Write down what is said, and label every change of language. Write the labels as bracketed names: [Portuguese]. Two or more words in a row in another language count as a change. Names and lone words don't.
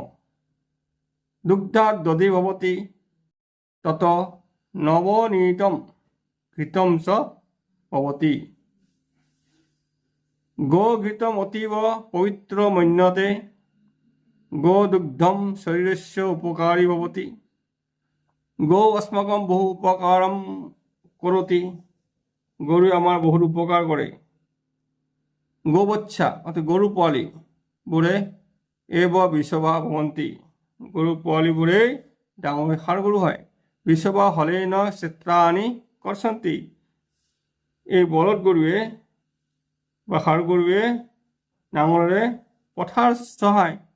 [Sanskrit] दुग्धात् दधि भवति, तत नवनीतं घृतं च भवति। गोघृतम् अतीव पवित्र मन्यते। गोदुग्धं शरीरस्य उपकारी भवति। गौ अस्माकं बहु उपकारं करोति। [Assamese] गरुৱে আমাৰ বহুত উপকাৰ কৰে। গোবচ্ছা অর্থাৎ গরু পোৱালিবোৰে [Sanskrit] এব বৃষভা ভৱন্তি। [Assamese] গৰু পোৱালিবোৰেই ডাঙৰ ষাঁড় গৰু হয়। [Sanskrit] বৃষভা হলেন ক্ষেত্ৰাণি কৰ্ষন্তি। [Assamese] এই বলদ গৰুৱে বা ষাঁড় গৰুৱে নাঙলেৰে পথাৰ চহায়।